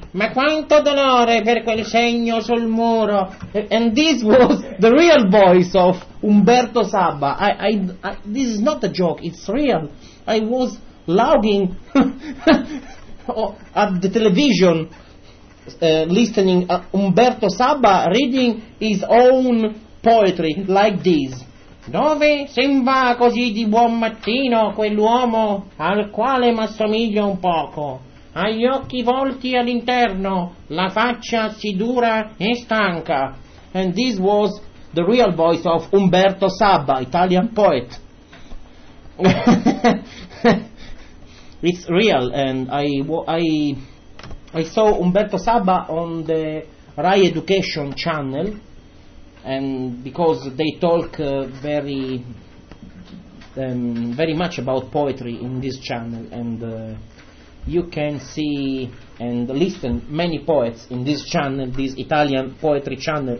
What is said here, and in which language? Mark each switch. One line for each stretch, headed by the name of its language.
Italian: Ma quanto dolore per quel segno sul muro.
English: And this was the real voice of Umberto Sabba. I this is not a joke, it's real. I was logging at the television, listening Umberto Sabba reading his own poetry like this.
Italian: Dove sembra così di buon mattino quell'uomo al quale m'assomiglia un poco. Ha gli occhi volti all'interno, la faccia si dura e stanca.
English: And this was the real voice of Umberto Sabba, Italian poet. It's real, and I saw Umberto Sabba on the Rai Education channel, and because they talk very much about poetry in this channel, and you can see and listen many poets in this channel, this Italian poetry channel.